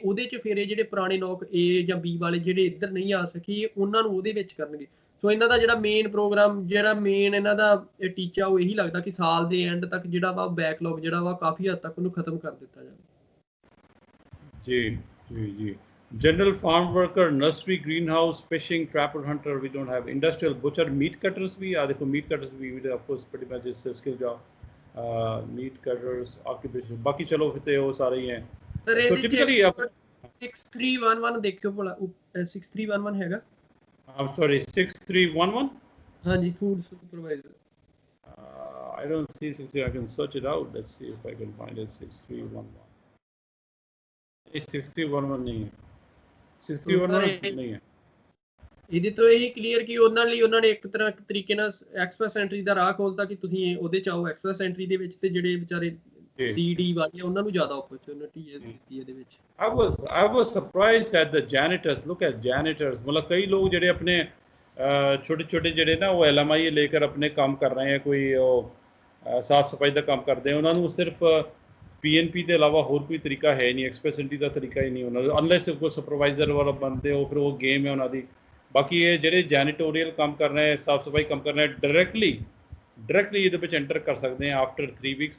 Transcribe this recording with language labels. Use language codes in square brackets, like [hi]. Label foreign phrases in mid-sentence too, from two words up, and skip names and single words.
[pa] ਉਹਦੇ 'ਚ ਫਿਰ ਇਹ ਜਿਹੜੇ ਪੁਰਾਣੇ NOC A ਜਾਂ B ਵਾਲੇ ਜਿਹੜੇ ਇੱਧਰ ਨਹੀਂ ਆ ਸਕੇ, ਉਹਨਾਂ ਨੂੰ ਉਹਦੇ ਵਿੱਚ ਕਰਨਗੇ। ਸੋ ਇਹਨਾਂ ਦਾ ਜਿਹੜਾ ਮੇਨ ਪ੍ਰੋਗਰਾਮ, ਜਿਹੜਾ ਮੇਨ ਇਹਨਾਂ ਦਾ ਟੀਚਾ, ਉਹ ਇਹੀ ਲੱਗਦਾ ਕਿ ਸਾਲ ਦੇ ਐਂਡ ਤੱਕ ਜਿਹੜਾ ਵਾ ਬੈਕਲੌਗ ਜਿਹੜਾ ਵਾ ਕਾਫੀ ਹੱਦ ਤੱਕ ਉਹਨੂੰ ਖਤਮ ਕਰ ਦਿੱਤਾ ਜਾਵੇ। [en] ਜੀ General farm worker, nursery, greenhouse, fishing, trapper, hunter, we don't have. Industrial, butcher, meat cutters [hi] भी, देखो [en] meat cutters भी, of course pretty much is a skill job. Meat cutters, occupation, [hi] बाकी चलो फिर वो सारे ही हैं। [en] So typically [hi] 6311 देखियो भला, 6311 हैगा? [en] I'm sorry, 6311? [hi] हाँ जी, [en] food supervisor. I don't see 63. I can search it out. Let's see if I can find it. 6311. 6311 [hi] नहीं है। [pa] 61 ਨਹੀਂ ਹੈ। ਇਹਦੇ ਤੋਂ ਇਹੀ ਕਲੀਅਰ ਕਿ ਉਹਨਾਂ ਨੇ ਇੱਕ ਤਰੀਕੇ ਨਾਲ ਐਕਸਪ੍ਰੈਸ ਐਂਟਰੀ ਦਾ ਰਾਹ ਖੋਲਤਾ ਕਿ ਤੁਸੀਂ ਉਹਦੇ ਚ ਆਓ ਐਕਸਪ੍ਰੈਸ ਐਂਟਰੀ ਦੇ ਵਿੱਚ, ਤੇ ਜਿਹੜੇ ਵਿਚਾਰੇ CD ਵਾਲੇ ਉਹਨਾਂ ਨੂੰ ਜ਼ਿਆਦਾ ਓਪਰਚੁਨਿਟੀ ਦਿੱਤੀ ਇਹਦੇ ਵਿੱਚ। [en] I was surprised at the janitors. Look at janitors, [pa] मतलब ਕਈ ਲੋਕ ਜਿਹੜੇ ਆਪਣੇ ਛੋਟੇ ਜਿਹੜੇ ਨਾ ਉਹ LMI [hi] लेकर अपने काम कर रहे हैं, कोई [pa] ਸਾਫ ਸਫਾਈ ਦਾ ਕੰਮ ਕਰਦੇ, ਉਹਨਾਂ ਨੂੰ ਸਿਰਫ PNP ਦੇ ਇਲਾਵਾ ਹੋਰ ਕੋਈ ਤਰੀਕਾ ਹੈ ਨਹੀਂ, ਐਕਸਪ੍ਰੈਸ ਐਂਟਰੀ ਦਾ ਤਰੀਕਾ ਹੀ ਨਹੀਂ ਉਹਨਾਂ ਦਾ, ਅਨਲੈਸ ਕੋਈ ਸੁਪਰਵਾਈਜ਼ਰ ਵਾਲਾ ਬਣਦੇ ਹੋ, ਫਿਰ ਉਹ ਗੇਮ ਹੈ ਉਹਨਾਂ ਦੀ। ਬਾਕੀ ਇਹ ਜਿਹੜੇ ਜੈਨੀਟੋਰੀਅਲ ਕੰਮ ਕਰ ਰਹੇ, ਸਾਫ ਸਫਾਈ ਕੰਮ ਕਰ ਰਹੇ, ਡਾਇਰੈਕਟਲੀ ਇਹਦੇ ਵਿੱਚ ਐਂਟਰ ਕਰ ਸਕਦੇ ਆ [en] after 3 weeks.